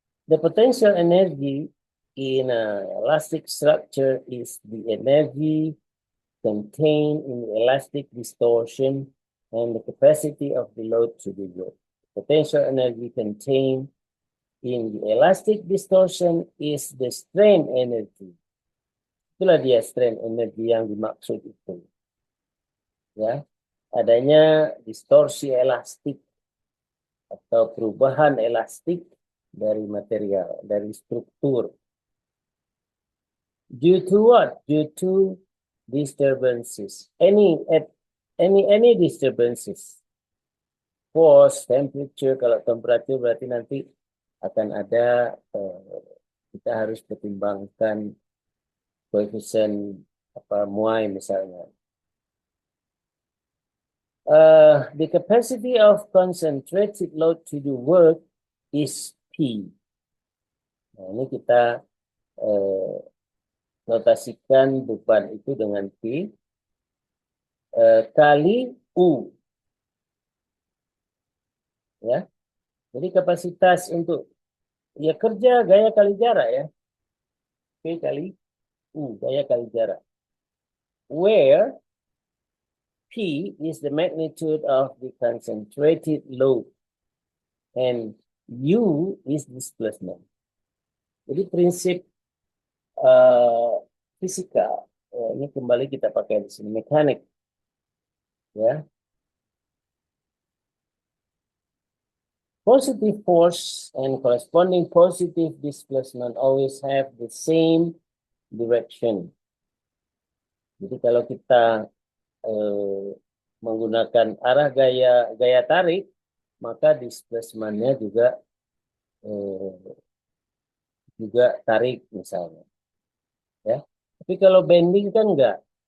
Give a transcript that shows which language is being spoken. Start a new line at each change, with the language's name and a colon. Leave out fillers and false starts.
English: The potential energy in an elastic structure is the energy contained in the elastic distortion and the capacity of the load to be load. Potential energy contained in the elastic distortion is the strain energy.
Indonesian: Itulah dia strain energy yang dimaksud itu. Ya, adanya distorsi elastik atau perubahan elastik dari material, dari struktur.
English: Due to what? Due to disturbances. Any disturbances. Force, temperature,
Indonesian: kalau temperatur berarti nanti akan ada kita harus pertimbangkan koefisien muai misalnya.
English: The capacity of concentrated load to do work is P.
Indonesian: Nah, ini kita notasikan beban itu dengan P kali U. Ya. Jadi kapasitas untuk ya kerja gaya kali jarak ya. P kali U, gaya kali jarak.
English: Where P is the magnitude of the concentrated load and U is displacement.
Indonesian: Jadi prinsip fisika ini kembali kita pakai di sini mekanik, ya.
English: Positive force and corresponding positive displacement always have the same direction.
Indonesian: Jadi kalau kita menggunakan arah gaya tarik, maka displacementnya juga tarik misalnya, ya. Tapi kalau bending kan enggak.